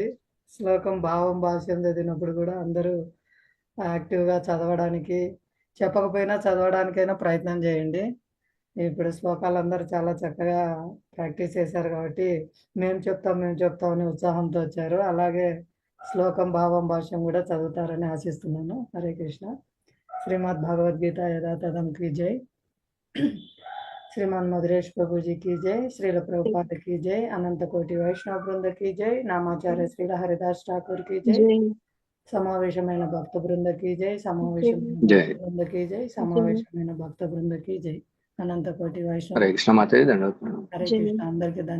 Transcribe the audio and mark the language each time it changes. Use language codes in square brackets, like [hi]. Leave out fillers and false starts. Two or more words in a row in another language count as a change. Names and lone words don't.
[te] శ్లోకం భావం భాష్యం చదివినప్పుడు కూడా అందరూ యాక్టివ్గా చదవడానికి, చెప్పకపోయినా చదవడానికైనా ప్రయత్నం చేయండి. ఇప్పుడు శ్లోకాలు అందరూ చాలా చక్కగా ప్రాక్టీస్ చేశారు కాబట్టి మేము చెప్తాం అనే ఉత్సాహంతో వచ్చారు. అలాగే శ్లోకం భావం భాష్యం కూడా చదువుతారని ఆశిస్తున్నాను. హరే కృష్ణ. శ్రీమద్ భగవద్గీత యథాతథం [hi] की जय. श्रीमान मधुरेश प्रभु जी की जय. श्रील प्रभुपाद की जय. अनंत कोटि वैष्णव वृंद की जय. नामाचार्य श्रील हरिदास ठाकुर की जय. [te] సమావేశమైన భక్త బృంద [hi] की जय. [te] సమావేశమైన జై. భక్త బృంద [hi] की जय. [te] సమావేశమైన భక్త బృంద [hi] की जय. [te] అనంత కోటి వైష్ణవ. హరే కృష్ణ మాతాజీ, ధన్యవాదాలు. హరే కృష్ణ. అందరికీ ధన్యవాదాలు.